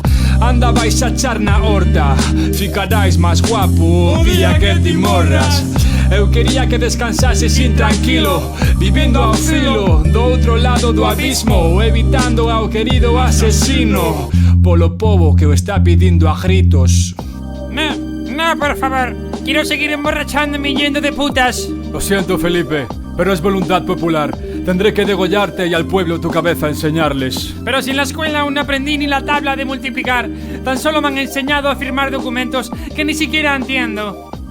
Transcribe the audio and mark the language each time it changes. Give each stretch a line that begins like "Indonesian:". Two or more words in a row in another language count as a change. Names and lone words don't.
Galician: Anda, vais a char na horta, ficarais máis guapo o día que ti morras. Eu quería que descansases sin tranquilo, vivindo ao filo do outro lado do abismo, evitando ao querido asesino, polo pobo que o está pidindo a gritos.
Spanish: No, por favor, quiero seguir emborrachándome yendo de putas. Lo siento, Felipe, pero es voluntad popular. Tendré que degollarte y al pueblo tu cabeza enseñarles. Pero si en la escuela aún no aprendí ni la tabla de multiplicar, tan solo me han enseñado a firmar documentos que ni siquiera entiendo.